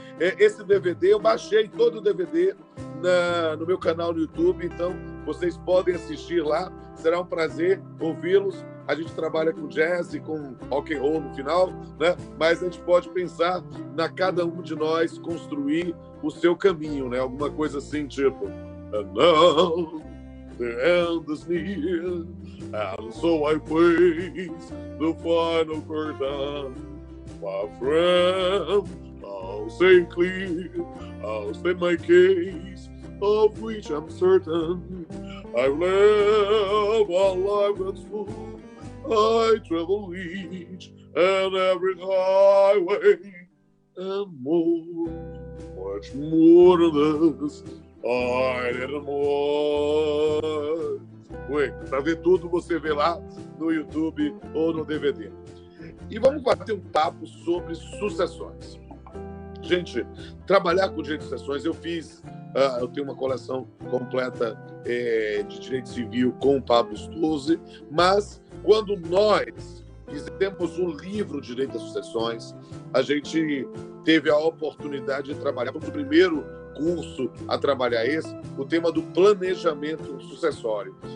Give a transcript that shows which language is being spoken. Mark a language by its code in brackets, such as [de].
[pt] Esse DVD, eu baixei todo o DVD no meu canal no YouTube, então vocês podem assistir lá. Será um prazer ouvi-los. A gente trabalha com jazz e com rock and roll no final, né? Mas a gente pode pensar na cada um de nós construir o seu caminho, né? Alguma coisa assim, tipo... [en] And now the end is near, and so I face the final curtain. My friend, I'll say clear, I'll state my case, of which I'm certain. I live a life that's full, I travel each and every highway, and more, much more than this. I didn't want. [pt] Para ver tudo, você vê lá no YouTube ou no DVD. E vamos bater um papo sobre sucessões. Gente, trabalhar com direito de sucessões, eu tenho uma coleção completa de direito civil com o Pablo Stuzzi, mas quando nós fizemos um livro de direito das sucessões, a gente teve a oportunidade de trabalhar, como o primeiro curso a trabalhar o tema do planejamento sucessório.